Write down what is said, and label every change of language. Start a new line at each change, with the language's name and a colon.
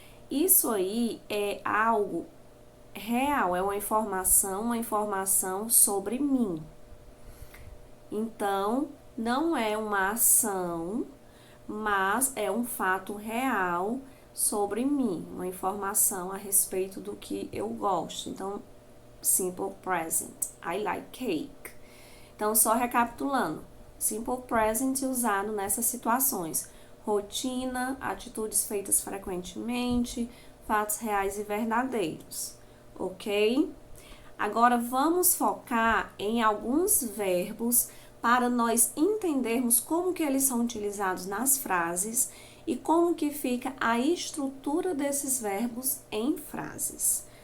Portuguese: Isso aí é algo real, é uma informação sobre mim. Então, não é uma ação, mas é um fato real sobre mim, uma informação a respeito do que eu gosto. Então, Simple Present,
English: I like cake.
Portuguese: Então, só recapitulando, Simple Present usado nessas situações: rotina, atitudes feitas frequentemente, fatos reais e verdadeiros, ok? Agora, vamos focar em alguns verbos para nós entendermos como que eles são utilizados nas frases e como que fica a estrutura desses verbos em frases.